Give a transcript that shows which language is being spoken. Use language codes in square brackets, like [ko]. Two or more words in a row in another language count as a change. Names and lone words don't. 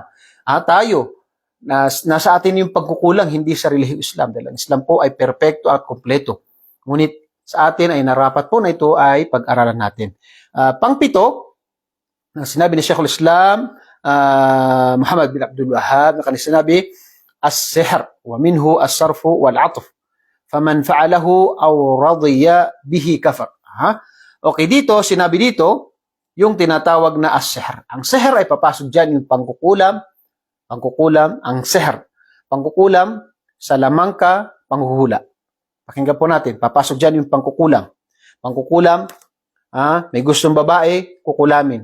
[tl] Tayo, nasa atin yung pagkukulang, hindi sa relihiyong Islam. Dahil ang Islam po ay perpekto at kompleto. Ngunit sa atin ay narapat po na ito ay pag-aralan natin. Pangpito, na sinabi ni Sheikhul Islam, Muhammad bin Abdul Wahhab, na kanina sinabi, [ar] السحر، ومنه الصرف والعطف. فمن فعله أو رضي به كفر. [tl] Okay, dito, sinabi dito, yung tinatawag na as-sihr. Ang sihr ay papasok dyan yung pangkukulam, ang sihr. Pangkukulam, salamangka, panghuhula. Pakinggan po natin, papasok dyan yung pangkukulam. Pangkukulam, may gustong babae, kukulamin.